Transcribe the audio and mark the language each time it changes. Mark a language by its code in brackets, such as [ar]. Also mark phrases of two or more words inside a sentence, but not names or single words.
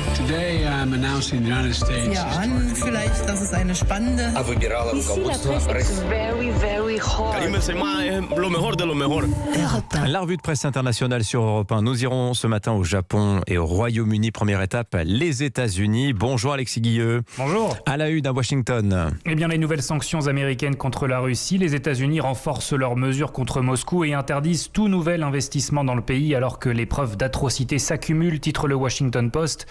[en] Today I'm announcing the United States. [de] Ja, an, vielleicht, das ist eine spannende. [fr] Ici, la presse est [en] very, very hot. [fr] La revue de presse internationale sur Europe 1. Nous irons ce matin au Japon et au Royaume-Uni. Première étape, les États-Unis. Bonjour Alexis Guilleux. Bonjour. À la une à Washington. Eh bien, les nouvelles sanctions américaines contre la Russie. Les États-Unis renforcent leurs mesures contre Moscou et interdisent tout nouvel investissement dans le pays alors que les preuves d'atrocité s'accumulent, titre le Washington Post.